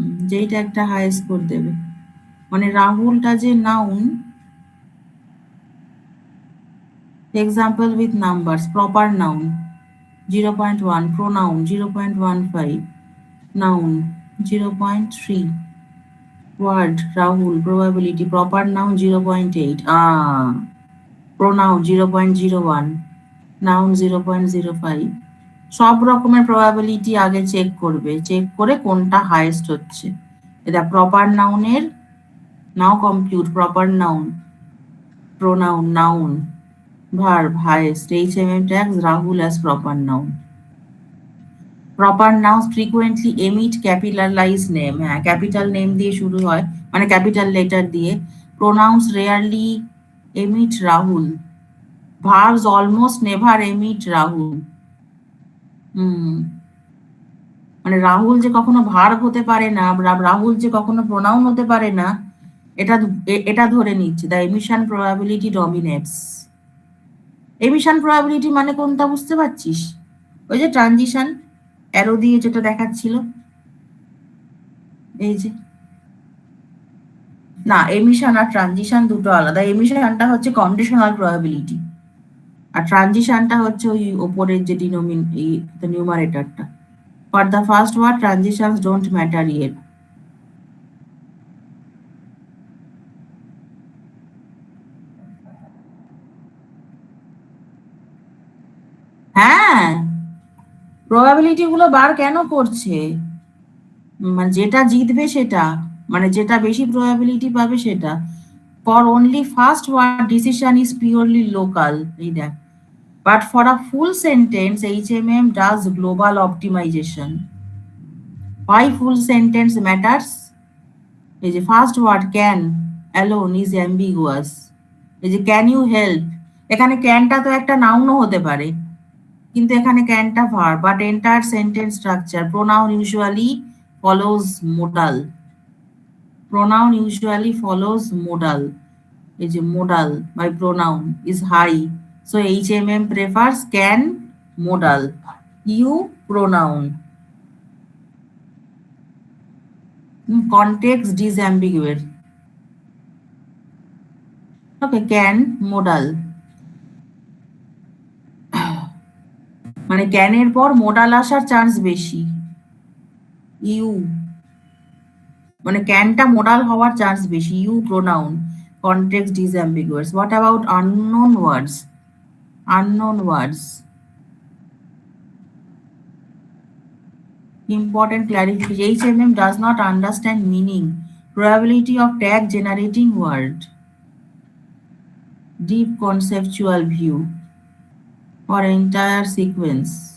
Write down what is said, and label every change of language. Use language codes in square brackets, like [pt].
[bn] যেই ট্যাগটা high score দেবে, মানে রাহুলটা যে noun, [en] Example with numbers, proper noun 0.1, pronoun 0.15, noun 0.3, word Rahul, probability, proper noun 0.8, pronoun 0.01, noun 0.05. [bn] সব রকমের প্রবাবিলিটি আগে চেক করবে, চেক করে কোনটা হাইয়েস্ট হচ্ছে। এটা প্রপার নাউনের [en] Now compute proper noun, pronoun, noun, verb, highest, HMM tags Rahul as proper noun. Proper nouns frequently emit capitalized name, [bn] হ্যাঁ ক্যাপিটাল নেম দিয়ে শুরু হয়, মানে ক্যাপিটাল লেটার দিয়ে। [en] Pronouns rarely emit Rahul. Verbs almost never emit Rahul. [bn] মানে রাহুল যে কখনো verb হতে পারে না, রাহুল যে কখনো প্রোনাউন হতে পারে না, এটা ধরে নিচ্ছে। [en] The emission probability dominates. Emission probability [bn] মানে কোনটা বুঝতে পারছিস? ওই যে ট্রানজিশন অ্যারো দিয়ে যেটা দেখাচ্ছিল, এই যে, না এমিশন আর ট্রানজিশন দুটো আলাদা। এমিশনটা হচ্ছে কন্ডিশনাল প্রবাবিলিটি, আর ট্রানজিশনটা হচ্ছে ওই ওপরের যে নিউমারেটরটা। [en] For the first word, transitions don't matter yet. [bn] হ্যাঁ, প্রবাবিলিটি গুলো বার কেন করছে? মানে যেটা জিতবে সেটা, মানে যেটা বেশি প্রবাবিলিটি পাবে সেটা। [en] For only first word, decision is purely local. [bn] এই দেখ, [en] but for a full sentence, HMM does global optimization. Why full sentence matters? এই যে first word can alone is ambiguous. [bn] এই যে [en] can you help, [bn] এখানে ক্যানটা তো একটা নাউনও হতে পারে, কিন্তু এখানে ক্যানটা verb, [en] But entire sentence structure. Pronoun usually follows modal, pronoun usually follows modal. এই যে modal by pronoun is high, so HMM prefers can modal, you pronoun. Context disambiguate. Okay, can modal, [bn] মানে ক্যানের পর মোডাল আসার chance বেশি। You মানে ক্যানটা modal হওয়ার chance বেশি। [en] You pronoun, context disambiguates. What about unknown words? Unknown words, important clarification. HMM does not understand meaning, probability of tag generating word. Deep conceptual view or entire sequence.